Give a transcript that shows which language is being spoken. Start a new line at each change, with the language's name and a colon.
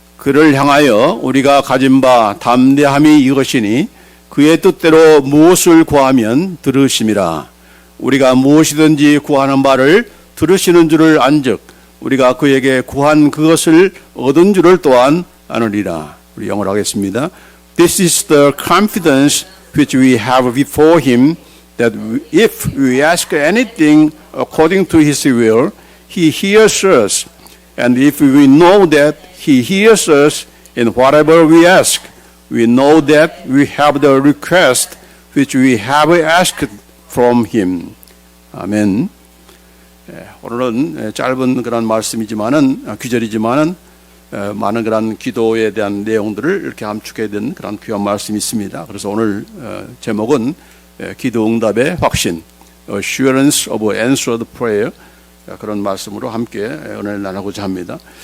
Korean: 그를 향하여 우리가 가진 바 담대함이 이것이니 그의 뜻대로 무엇을 구하면 들으심이라. 우리가 무엇이든지 구하는 바를 들으시는 줄을 안즉 우리가 그에게 구한 그것을 얻은 줄을 또한 아느니라. 우리 영어로 하겠습니다.
English: This is the confidence which we have before him, that if we ask anything according to his will, he hears us. And if we know that he hears us in whatever we ask, we know that we have the request which we have asked from him.
Korean: 아멘. 오늘은 짧은 그런 말씀이지만은 귀절이지만은 많은 그런 기도에 대한 내용들을 이렇게 함축해야 되는 그런 귀한 말씀이 있습니다. 그래서 오늘 제목은 기도 응답의 확신,
English: Assurance of Answered Prayer,
Korean: 그런 말씀으로 함께 은혜를 나누고자 합니다.